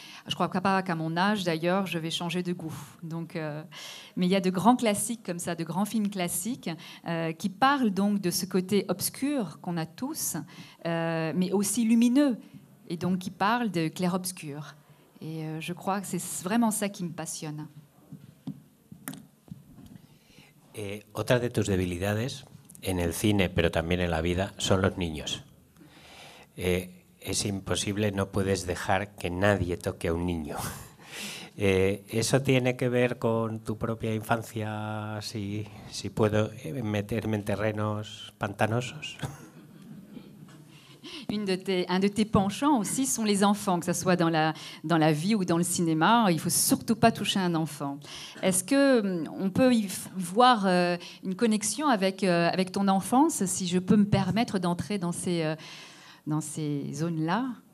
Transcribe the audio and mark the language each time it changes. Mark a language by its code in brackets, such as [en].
[fr] Je crois pas qu'à mon âge, d'ailleurs, je vais changer de goût. Donc, mais il y a de grands classiques comme ça, de grands films classiques qui parlent donc de ce côté obscur qu'on a tous, mais aussi lumineux, et donc qui parlent de clair-obscur. Et je crois que c'est vraiment ça qui me passionne. [es] Otra de tus debilidades en el cine, pero también en la vida, son los niños. Es imposible, no puedes dejar que nadie toque a un niño. ¿Eso tiene que ver con tu propia infancia, si puedo meterme en terrenos pantanosos? [fr] Un de tes penchants aussi sont les enfants, que ce soit dans la vie ou dans le cinéma. Il ne faut surtout pas toucher un enfant. Est-ce qu'on peut y voir une connexion avec ton enfance, si je peux me permettre d'entrer dans ces zones-là?